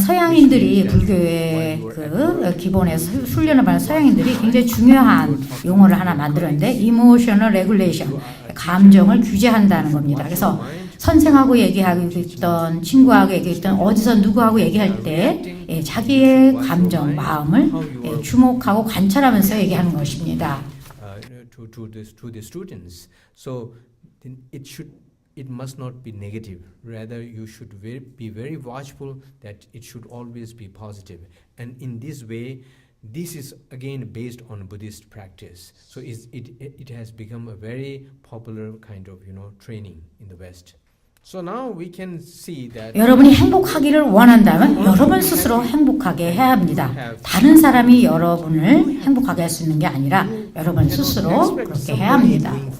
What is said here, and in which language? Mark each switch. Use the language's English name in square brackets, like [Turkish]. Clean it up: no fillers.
[Korean] 서양인들이 불교의 그 기본에 훈련을 받은 서양인들이 굉장히 중요한 용어를 하나 만들었는데 emotional regulation, 감정을 규제한다는 겁니다. 그래서 선생하고 얘기하고 있던 친구하고 얘기했던 어디서 누구하고 얘기할 때 자기의 감정, 마음을 주목하고 관찰하면서 얘기하는 것입니다. [English] To the students, so it must not be negative. Rather, you should be very watchful that it should always be positive. And in this way, this is again based on Buddhist practice. So it has become a very popular kind of training in the West. So now we can see that [Korean] 여러분이 행복하기를 원한다면 여러분 스스로 행복하게 해야 합니다. 다른 사람이 여러분을 행복하게 할 수 있는 게 아니라 여러분 스스로 그렇게 해야 합니다.